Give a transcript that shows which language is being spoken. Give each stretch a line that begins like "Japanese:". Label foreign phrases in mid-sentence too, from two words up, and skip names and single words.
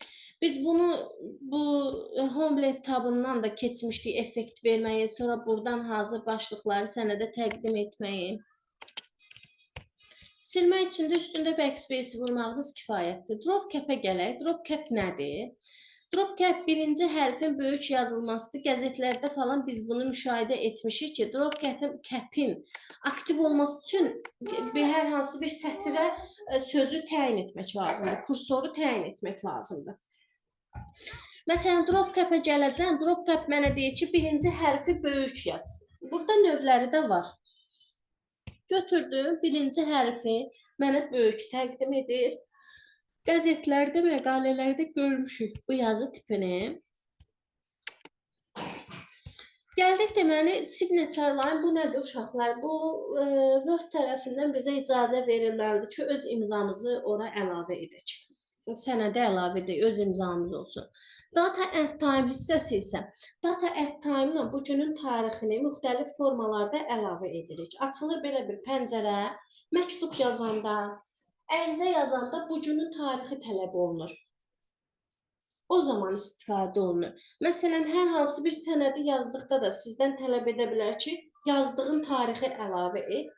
Azerbaijani: Biz bunu bu Homeblend tabından da keçmişdik effekt verməyi, sonra buradan hazır başlıqları sənə də təqdim etməyi. Silmək üçün də üstündə backspace vurmağınız kifayətdir.
English: Drop cap-ə
Azerbaijani: gələk.
English: Drop cap
Azerbaijani: nədir?
English: Drop cap
Azerbaijani: birinci hərfin böyük yazılmasıdır. Qəzetlərdə falan biz bunu müşahidə etmişik ki,
English: drop cap-in
Azerbaijani: aktiv olması üçün hər hansı bir sətrə sözü təyin etmək lazımdır. Kursoru təyin etmək lazımdır. Məsələn,
English: drop cap-ə
Azerbaijani: gələcəm.
English: Drop cap
Azerbaijani: mənə deyir ki, birinci hərfi böyük yaz. Burada növləri də var. Götürdüm, birinci hərfi mənə böyük təqdim edir. Qəzetlərdə, məqalələrdə görmüşük bu yazı tipini. Gəldik deməli,
English: signature line
Azerbaijani: bu nədir uşaqlar? Bu Word tərəfindən bizə icazə verilməlidir ki, öz imzamızı ora əlavə edək. Sənədə əlavə edək, öz imzamız olsun.
English: Data at time
Azerbaijani: hissəsi isə
English: data at time
Azerbaijani: ilə bu günün tarixini müxtəlif formalarda əlavə edirik. Açılır belə bir pəncərə, məktub yazanda, ərizə yazanda bu günün tarixi tələb olunur. O zaman istifadə olunur. Məsələn, hər hansı bir sənədi yazdıqda da sizdən tələb edə bilər ki, yazdığın tarixi əlavə et.